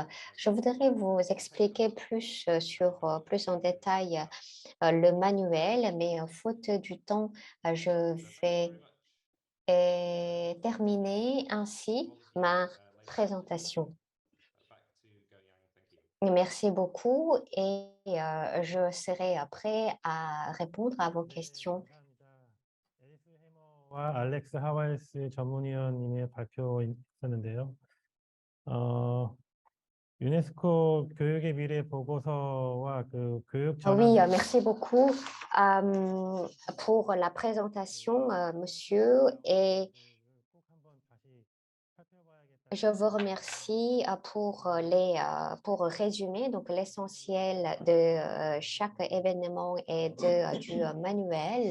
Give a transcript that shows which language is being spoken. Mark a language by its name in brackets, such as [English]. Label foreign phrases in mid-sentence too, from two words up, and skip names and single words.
[French] Je voudrais vous expliquer plus plus en détail le manuel, mais faute du temps, je vais terminer ainsi ma présentation. Merci beaucoup et je serai prêt à répondre à vos questions. [Korean] 와 알렉스 하와이스 전문위원님의 발표 있었는데요. 유네스코 교육의 미래 보고서와 그 교육 전환. [French] Oui, merci beaucoup pour la présentation, monsieur, et je vous remercie pour résumer donc l'essentiel de chaque événement et du manuel.